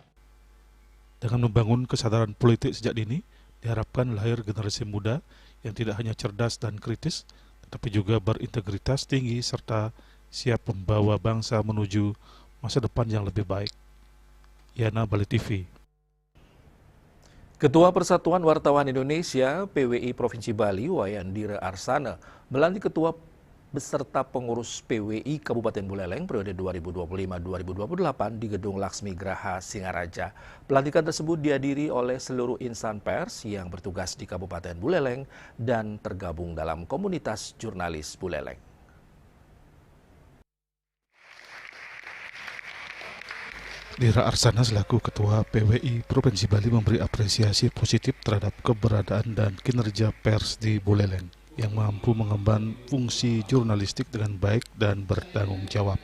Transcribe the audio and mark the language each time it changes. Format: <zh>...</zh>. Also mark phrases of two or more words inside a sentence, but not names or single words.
<id>Dengan membangun kesadaran politik sejak dini, diharapkan lahir generasi muda yang tidak hanya cerdas dan kritis, tetapi juga berintegritas tinggi serta siap membawa bangsa menuju masa depan yang lebih baik. Yana, Bali TV. Ketua Persatuan Wartawan Indonesia PWI Provinsi Bali, Wayandira Arsana, melantik Ketua beserta pengurus PWI Kabupaten Buleleng periode 2025-2028 di Gedung Laksmi Graha Singaraja. Pelantikan tersebut dihadiri oleh seluruh insan pers yang bertugas di Kabupaten Buleleng dan tergabung dalam komunitas jurnalis Buleleng. Dira Arsana selaku Ketua PWI Provinsi Bali memberi apresiasi positif terhadap keberadaan dan kinerja pers di Buleleng yang mampu mengemban fungsi jurnalistik dengan baik dan bertanggung jawab.</id>